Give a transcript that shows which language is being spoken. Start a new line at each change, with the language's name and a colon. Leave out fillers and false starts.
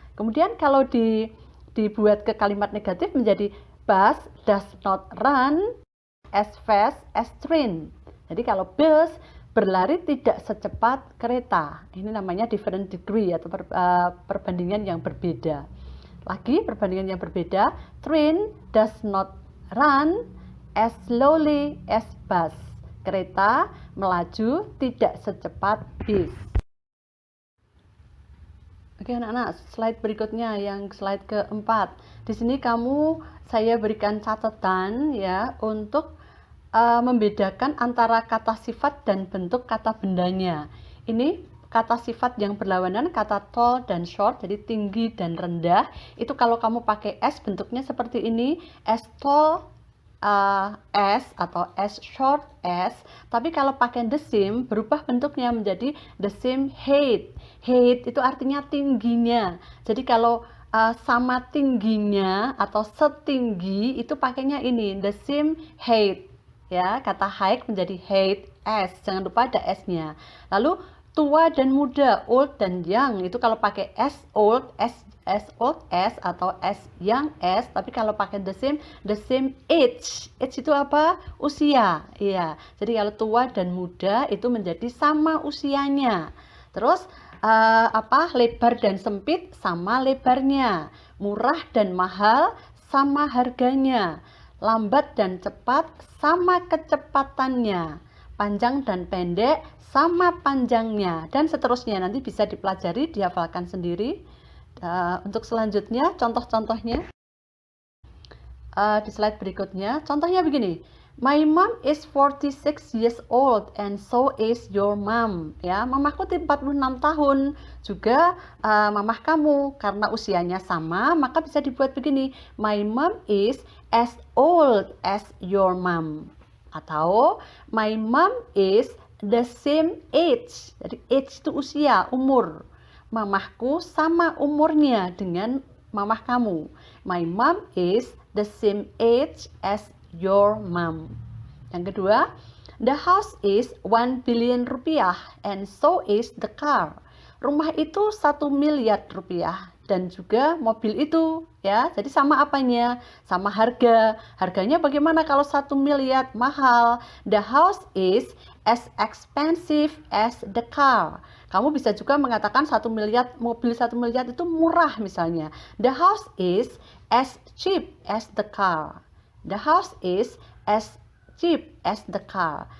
Indonesian: Kemudian kalau dibuat ke kalimat negatif menjadi
English: bus does not run as fast as train.
Indonesian: Jadi kalau bus berlari tidak secepat kereta. Ini namanya different degree atau perbandingan yang berbeda. Lagi perbandingan yang berbeda,
English: train does not run as slowly as bus.
Indonesian: Kereta melaju tidak secepat bis. Oke anak-anak, slide berikutnya yang slide keempat. Di sini saya berikan catatan ya untuk membedakan antara kata sifat dan bentuk kata bendanya. Ini kata sifat yang berlawanan, kata tall dan short, jadi tinggi dan rendah. Itu kalau kamu pakai S bentuknya seperti ini,
English: as tall as
Indonesian: atau
English: as short as.
Indonesian: Tapi kalau pakai the same berubah bentuknya menjadi
English: the same height.
Indonesian: Height itu artinya tingginya. Jadi kalau sama tingginya atau setinggi itu pakainya ini
English: the same height,
Indonesian: ya. Kata height menjadi height as, jangan lupa ada s-nya. Lalu tua dan muda, old dan young, itu kalau pakai as old, as
English: as old as
Indonesian: atau
English: as young as,
Indonesian: tapi kalau pakai
English: the same age.
Indonesian: Age itu apa? Usia. Iya. Jadi kalau tua dan muda itu menjadi sama usianya. Terus lebar dan sempit sama lebarnya. Murah dan mahal sama harganya. Lambat dan cepat sama kecepatannya. Panjang dan pendek sama panjangnya, dan seterusnya. Nanti bisa dipelajari, dihafalkan sendiri. Untuk selanjutnya, contoh-contohnya di slide berikutnya. Contohnya begini,
English: my mom is 46 years old and so is your mom.
Indonesian: Ya, mamaku 46 tahun, juga mamah kamu. Karena usianya sama, maka bisa dibuat begini,
English: my mom is as old as your mom. Atau my mom is the same age.
Indonesian: Jadi age itu usia, umur. Mamahku sama umurnya dengan mamah kamu.
English: My mom is the same age as your mom.
Indonesian: Yang kedua,
English: the house is 1 billion rupiah and so is the car.
Indonesian: Rumah itu 1 miliar rupiah dan juga mobil itu, ya. Jadi sama apanya? Sama harga. Harganya bagaimana kalau 1 miliar? Mahal.
English: The house is as expensive as the car.
Indonesian: Kamu bisa juga mengatakan 1 miliar, mobil 1 miliar itu murah misalnya.
English: The house is as cheap as the car. The house is as cheap as the car.